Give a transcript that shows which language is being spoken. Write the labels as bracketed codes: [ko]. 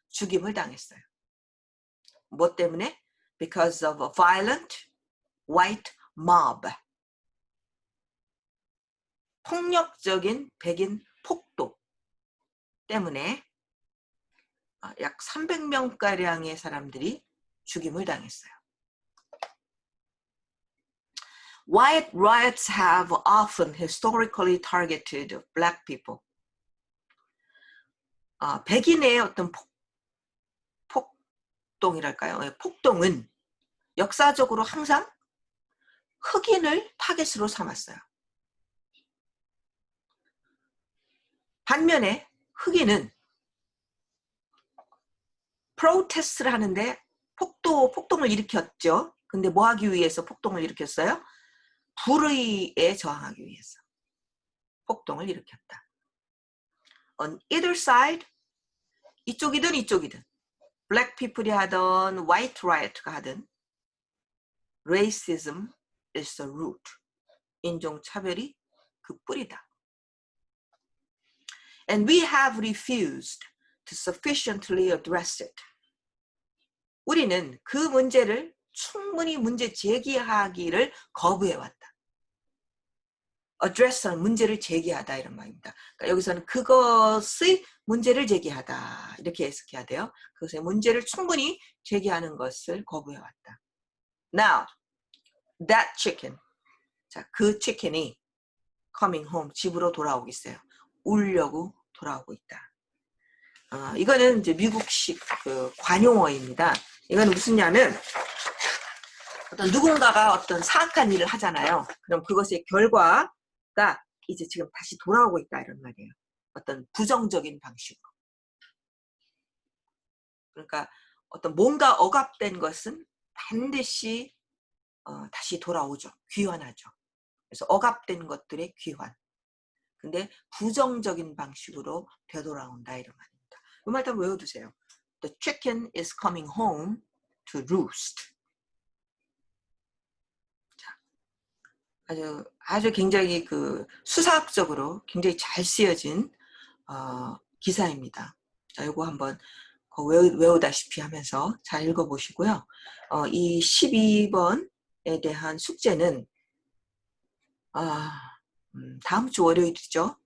[ko] 죽임을 당했어요. 뭐 때문에? [en] Because of a violent white mob. [ko] 폭력적인 백인 폭도 때문에 약 300명가량의 사람들이 죽임을 당했어요. [en] White riots have often historically targeted black people. [ko] 백인의 어떤 폭동이랄까요? 폭동은 역사적으로 항상 흑인을 타겟으로 삼았어요. 반면에 흑인은 프로테스트를 하는데 폭동을 일으켰죠. 근데 뭐 하기 위해서 폭동을 일으켰어요? 불의에 저항하기 위해서 폭동을 일으켰다. [en] On either side, [ko] 이쪽이든 이쪽이든, [en] black people이 하든 white riot가 하든, racism is the root. [ko] 인종차별이 그 뿌리다. [en] And we have refused to sufficiently address it. [ko] 우리는 그 문제를 충분히 문제 제기하기를 거부해왔다. address는 문제를 제기하다 이런 말입니다. 그러니까 여기서는 그것의 문제를 제기하다 이렇게 해석해야 돼요. 그것의 문제를 충분히 제기하는 것을 거부해왔다. [en] Now, that chicken, [ko] 자, 그 치킨이 [en] coming home, [ko] 집으로 돌아오고 있어요. 울려고 돌아오고 있다. 이거는 이제 미국식 그 관용어입니다. 이건 무슨냐면 어떤 누군가가 어떤 사악한 일을 하잖아요. 그럼 그것의 결과가 이제 지금 다시 돌아오고 있다 이런 말이에요. 어떤 부정적인 방식으로. 그러니까 어떤 뭔가 억압된 것은 반드시 다시 돌아오죠. 귀환하죠. 그래서 억압된 것들의 귀환. 근데 부정적인 방식으로 되돌아온다 이런 말입니다. 이 말 다 외워두세요. [en] The chicken is coming home to roost. [ko] 아주 굉장히 그 수사학적으로 굉장히 잘 쓰여진 기사입니다. 자, 이거 한번 외우다시피 하면서 잘 읽어보시고요. 이 12번에 대한 숙제는 다음 주 월요일이죠.